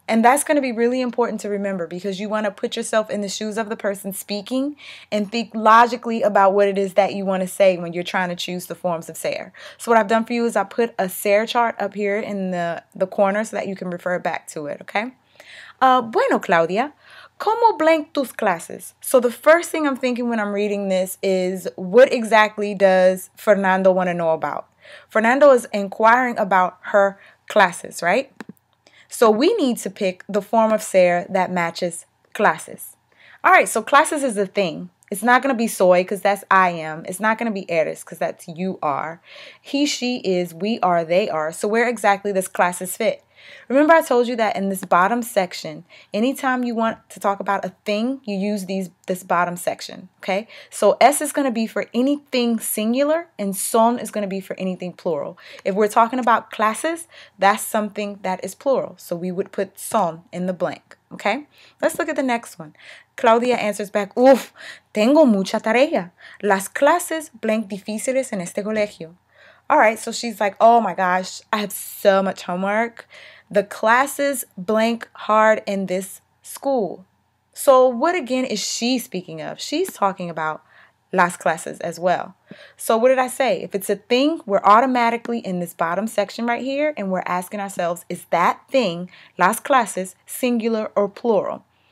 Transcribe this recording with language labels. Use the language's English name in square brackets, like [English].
[English] And that's going to be really important to remember because you want to put yourself in the shoes of the person speaking and think logically about what it is that you want to say when you're trying to choose the forms of ser. So what I've done for you is I put a ser chart up here in the corner so that you can refer back to it, okay? [Spanish] Bueno, Claudia, ¿cómo blank tus clases? [English] So the first thing I'm thinking when I'm reading this is what exactly does Fernando want to know about? Fernando is inquiring about her classes, right? So we need to pick the form of ser that matches clases. All right, so clases is a thing. It's not going to be soy because that's I am. It's not going to be eres because that's you are. He, she is, we are, they are. So where exactly does classes fit? Remember I told you that in this bottom section, anytime you want to talk about a thing, you use this bottom section, okay? So S is going to be for anything singular and son is going to be for anything plural. If we're talking about classes, that's something that is plural. So we would put son in the blank, okay? Let's look at the next one. [Spanish] Claudia [English] answers back, [Spanish] uf, tengo mucha tarea. Las clases blank difíciles en este colegio. [English] All right, so she's like, oh my gosh, I have so much homework. The classes blank hard in this school. So what again is she speaking of? She's talking about las clases as well. So what did I say? If it's a thing, we're automatically in this bottom section right here and we're asking ourselves, is that thing, las clases, singular or plural?